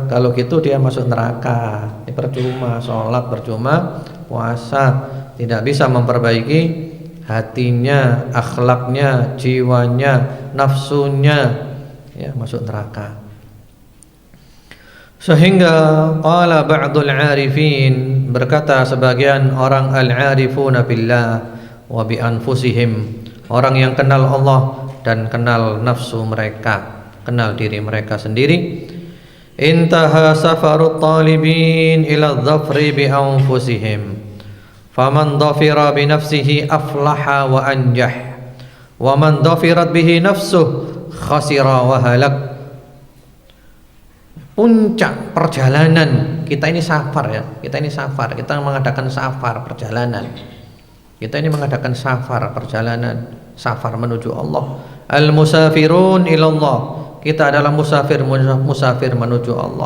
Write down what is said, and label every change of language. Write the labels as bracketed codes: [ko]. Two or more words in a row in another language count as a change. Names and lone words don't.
[id] Kalau gitu dia masuk neraka. Ini percuma sholat, percuma puasa, tidak bisa memperbaiki hatinya, akhlaknya, jiwanya, nafsunya, ya masuk neraka. [ar] Sehingga قال بعض العارفين, [id] berkata sebagian orang [ar] العارفون بالله وبأنفسهم, [id] orang yang kenal Allah dan kenal nafsu mereka, kenal diri mereka sendiri. [ar] انتهى سفر الطالبين إلى الظفر بأنفسهم، فمن ظفر بنفسه أفلح وأنجح، ومن ظفرت به نفسه خسر وهلك. [id] Puncak perjalanan kita ini safar ya, kita ini safar, kita mengadakan safar perjalanan. Kita ini mengadakan safar perjalanan, safar menuju Allah. [ar] المسافرون إلى الله, [id] kita adalah musafir menuju Allah.